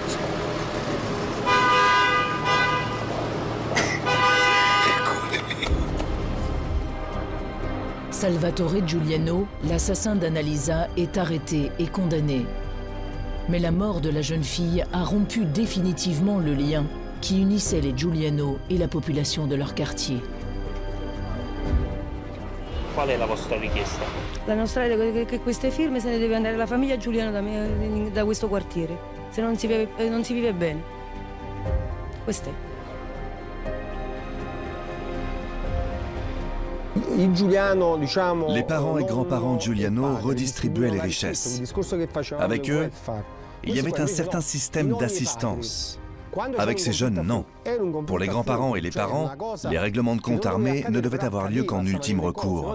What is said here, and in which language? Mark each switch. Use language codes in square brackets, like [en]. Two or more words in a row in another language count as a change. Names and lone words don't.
[fr] Salvatore Giuliano, l'assassin d'Annalisa, est arrêté et condamné. Mais la mort de la jeune fille a rompu définitivement le lien qui unissait les Giuliano et la population de leur quartier. [it] Qual è la vostra richiesta? La nostra è che queste firme se ne deve andare la famiglia Giuliano da questo quartiere, se non si vive bene. Questo è. [fr] Les parents et grands-parents Giuliano redistribuaient les richesses. Avec eux, il y avait un certain système d'assistance. Avec ces jeunes, non. Pour les grands-parents et les parents, les règlements de compte armés ne devaient avoir lieu qu'en ultime recours.